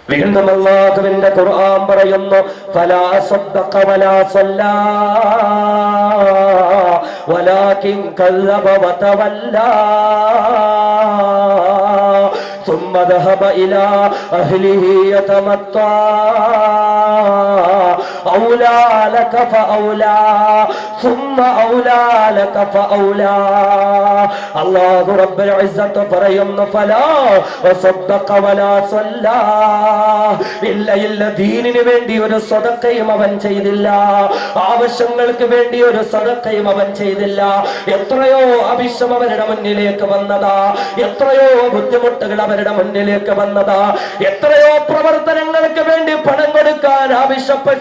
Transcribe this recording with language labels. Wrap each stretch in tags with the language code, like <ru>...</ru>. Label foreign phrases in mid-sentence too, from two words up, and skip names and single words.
<ml>വീണ്ടും അല്ലാഹുവിന്റെ ഖുർആൻ പറയുന്നു</ml> <ar>فلا صدق ولا صلى ولكن كذب وتولى ثم ذهب إلى أهله يتمطى أولى لك فأولى ثم أولى لك فأولى الله رب العزة പറയുന്നു فلا وصدق ولا صلى</ar> <ml>ഇല്ല ദീനിന് വേണ്ടി ഒരു സദഖയും അവൻ ചെയ്തില്ല, ആവശ്യങ്ങൾക്ക് വേണ്ടി ഒരു സദഖയും അവൻ ചെയ്തില്ല. എത്രയോ ആവശ്യം അവരുടെ മുന്നിലേക്ക് വന്നതാ, എത്രയോ ബുദ്ധിമുട്ടുകൾ അവരുടെ മുന്നിലേക്ക് വന്നതാ, എത്രയോ പ്രവർത്തനങ്ങൾക്ക് വേണ്ടി പണം കൊടുക്കാൻ ആവശ്യപ്പെട്ടു.</ml>